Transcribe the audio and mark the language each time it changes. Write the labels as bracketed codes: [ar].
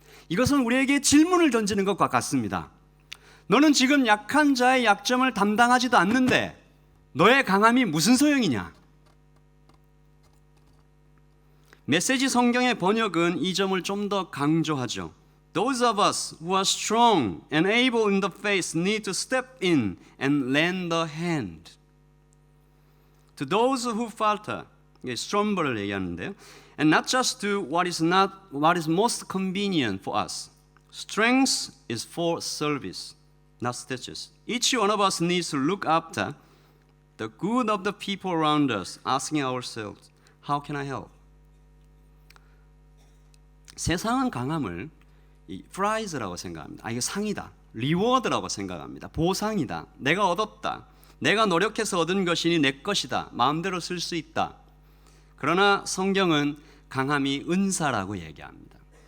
[ko] 이것은 우리에게 질문을 던지는 것과 같습니다. 너는 지금 약한 자의 약점을 담당하지도 않는데 너의 강함이 무슨 소용이냐? 메시지 성경의 번역은 이 점을 좀 더 강조하죠. [en] Those of us who are strong and able in the faith need to step in and lend a hand. To those who falter, stumble [ko] 얘기하는데요. [en] And not just to what is most convenient for us. Strength is for service, not status. Each one of us needs to look after the good of the people around us, asking ourselves, how can I help? [ko] 세상은 강함을 프라이즈라고 생각합니다. 이게 상이다, 리워드라고 생각합니다. 보상이다, 내가 얻었다, 내가 노력해서 얻은 것이니 내 것이다, 마음대로 쓸 수 있다. 그러나 성경은 강함이 은사라고 얘기합니다.